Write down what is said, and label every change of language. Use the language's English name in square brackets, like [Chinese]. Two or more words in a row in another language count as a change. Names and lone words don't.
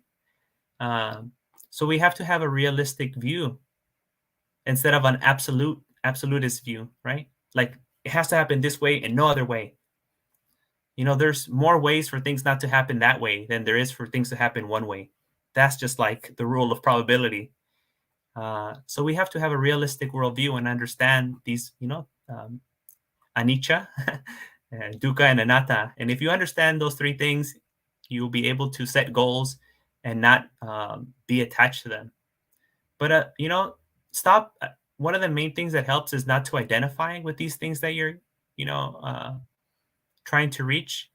[English] Um, so we have to have a realistic view instead of an absolutist view, right? Like it has to happen this way and no other way. There's more ways for things not to happen that way than there is for things to happen one way. That's just like the rule of probability. So we have to have a realistic worldview and understand these, [Pali] anicca, dukkha, and anatta. [English] And if you understand those three things, you'll be able to set goals and not be attached to them. But stop. One of the main things that helps is not to identify with these things that you're, you know, uh, trying to reach.